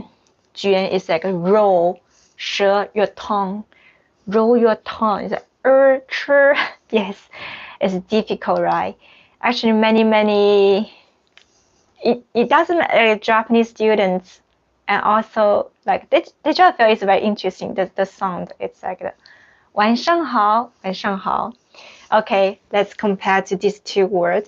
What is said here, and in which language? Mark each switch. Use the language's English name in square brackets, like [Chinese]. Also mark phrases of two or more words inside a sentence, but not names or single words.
[English] 卷 is like a roll, 舌 your tongue, roll your tongue. It's like yes, it's difficult, right? Actually, many it doesn't matter, Japanese students, and also like they just feel it's very interesting. The sound, it's like the [Chinese] 晚上好, 晚上好. [English] Okay, let's compare to these two words.